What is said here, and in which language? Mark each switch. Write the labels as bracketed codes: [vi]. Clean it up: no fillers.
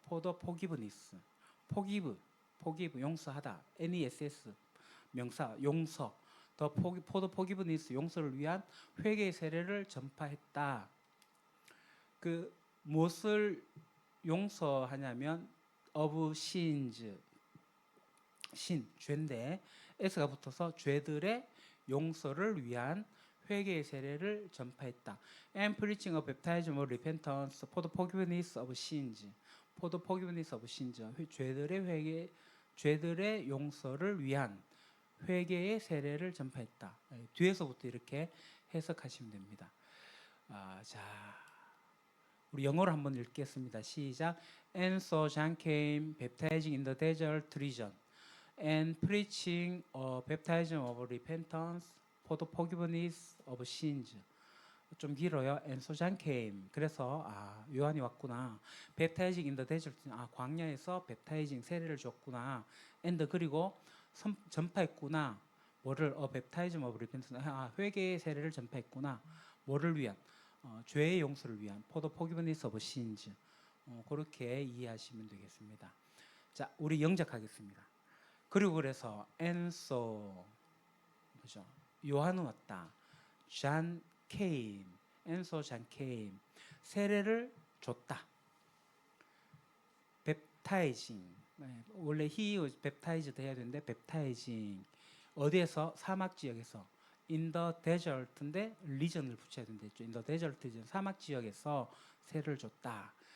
[en] 포도 포기브니스 [ko] 포기브 용서하다 NESS 명사 용서 포도 포기브니스 용서를 위한 회개의 세례를 전파했다. 그 무엇을 용서하냐면 of sins 신 죄인데 s가 붙어서 죄들의 용서를 위한 회개의 세례를 전파했다. [en] And preaching a baptism of repentance for the forgiveness of sins. For the forgiveness of sins. [ko] 죄들의 회개, 죄들의 용서를 위한 회개의 세례를 전파했다. 뒤에서부터 이렇게 해석하시면 됩니다. 자, 우리 영어로 한번 읽겠습니다. 시작. [en] And so John came, baptizing in the desert region, and preaching a baptism of repentance for the forgiveness of sins. 좀 길어요. And so John came. [ko] 그래서 요한이 왔구나. [en] baptizing in the desert. [ko] 광야에서 baptizing 세례를 줬구나. and 그리고 전파했구나. [en] 뭐를 baptism of repentance. [ko] 회개의 세례를 전파했구나. 뭐를 위한? 죄의 용서를 위한. [en] for the forgiveness of sins. [ko] 그렇게 이해하시면 되겠습니다. 자, 우리 영작하겠습니다. 그리고 그래서 and so 그죠? 요한은 왔다. [en] John came. And so John came. [ko] 세례를 줬다. baptizing. [en] 원래 he was baptized [ko] 해야 되는데 [en] baptizing. [ko] 어디에서? 사막 지역에서. [en] in the desert [ko] 인데 region을 붙여야 된댔죠. [en] in the desert region. [ko] 사막 지역에서 세례를 줬다.